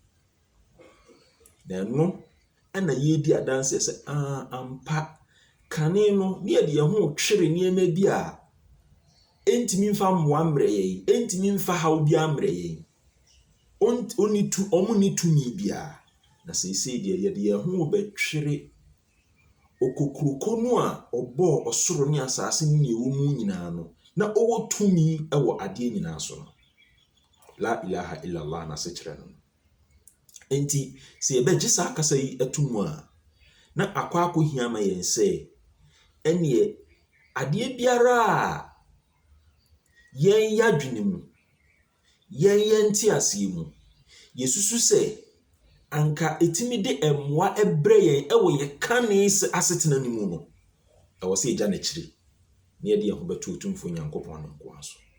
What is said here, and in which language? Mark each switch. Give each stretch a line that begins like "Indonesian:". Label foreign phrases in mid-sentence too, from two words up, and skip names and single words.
Akan: Na ɛno ɛna yɛdi adanseɛ sɛ ampa kane no ne yɛde yɛn ho twere nneɛma bi a ɛntumi mfa mmoa mmerɛ yɛn, ɛntumi mfa haw bi ammerɛ yɛn. Ɔmo ne tumi biara. Na seesei deɛ yɛde yɛn ho bɛtwere okokuroko no a ɔbɔɔ ɔsoro ne asase ne nea ɛwɔ mu nyinaa no, na ɔwɔ tumi ɛwɔ adeɛ nyinaa so no.
Arabic: لا إله إلا الله
Akan: na sekyerɛ no. Enti sɛ yɛbɛgye saa kasa yi ato mu a, na akɔhia ma yɛn sɛ ɛneɛ adeɛ biara a yɛn yɛadwene mu, yɛn nteaseɛ mu, yɛsusu sɛ anka ɛtumi de mmoa ɛbrɛ yɛn ɛwɔ yɛ kane asetena no mu no, ɛwɔ sɛ yɛgya n'akyiri na yɛde yɛn ho bɛto Otumfo Nyankopɔn no nko ara so.